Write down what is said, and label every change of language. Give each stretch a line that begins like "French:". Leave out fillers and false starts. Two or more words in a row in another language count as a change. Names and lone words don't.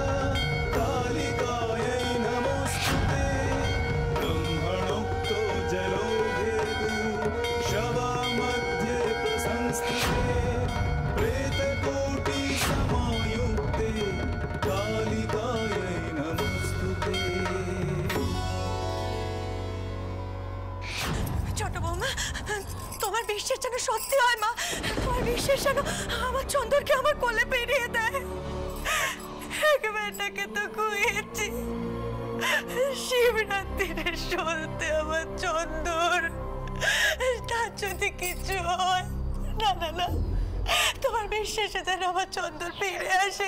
Sanskrit: कालिकायै नमोस्तुते ब्रह्मणोक्तो जलो भेदु शवा मध्ये प्रसंस्कृते प्रेतकोटि समायुक्ते कालिकायै नमोस्तुते।
Bangla: ছোট বৌমা, তোমার বিশ্বাস যেন সত্যি হয় মা, তোমার বিশ্বাস যেন আমার চন্দরকে আমার কোলে পেরিয়ে দেয়। একবারটাকে তো খুঁয়েছি, শিবরাত্রির সলতে আমার চন্দর, তার যদি কিছু হয়, না না না, তোমার বিশ্বাসে যেন আমার চন্দর ফিরে আসে।